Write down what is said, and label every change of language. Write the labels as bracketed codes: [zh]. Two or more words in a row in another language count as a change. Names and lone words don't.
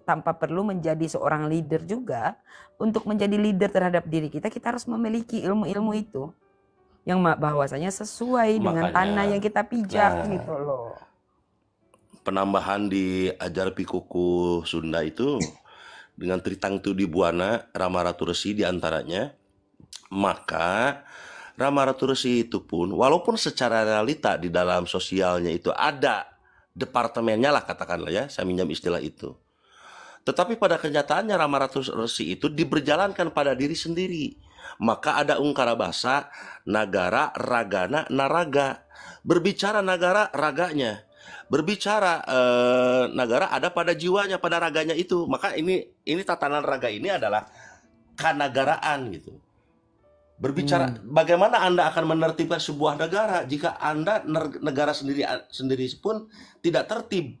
[id] Tanpa perlu menjadi seorang leader juga. Untuk menjadi leader terhadap diri kita, kita harus memiliki ilmu-ilmu itu. Yang bahwasanya sesuai dengan tanah yang kita pijak gitu loh. Penambahan di ajar pikuku Sunda itu dengan Tritang Tu di Buana, Rama Ratu Resi diantaranya. Maka Rama Ratu Resi itu pun, walaupun secara realita di dalam sosialnya itu ada departemennya lah katakanlah ya, saya minjam istilah itu. Tetapi pada kenyataannya Rama Ratu Resi itu diberjalankan pada diri sendiri. Maka ada ungkara bahasa nagara, ragana, naraga. Berbicara nagara, raganya. Berbicara nagara ada pada jiwanya, pada raganya itu. Maka ini tatanan raga ini adalah kanagaraan gitu. Berbicara bagaimana Anda akan menertibkan sebuah negara jika Anda negara sendiri pun tidak tertib.